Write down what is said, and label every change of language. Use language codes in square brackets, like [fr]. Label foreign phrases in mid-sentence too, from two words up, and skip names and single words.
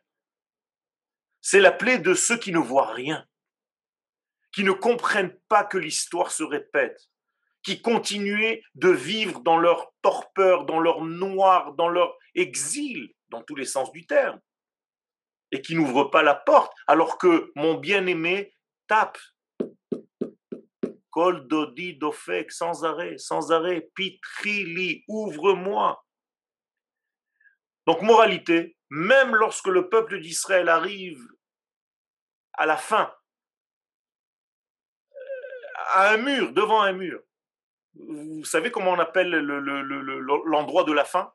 [fr] C'est la plaie de ceux qui ne voient rien, qui ne comprennent pas que l'histoire se répète, qui continuaient de vivre dans leur torpeur, dans leur noir, dans leur exil, dans tous les sens du terme, et qui n'ouvrent pas la porte, alors que mon bien-aimé tape. [he] קול דודי דופק, [fr] sans arrêt, pitrili, ouvre-moi. Donc, moralité, même lorsque le peuple d'Israël arrive à la fin, à un mur, devant un mur, vous savez comment on appelle l'endroit de la fin?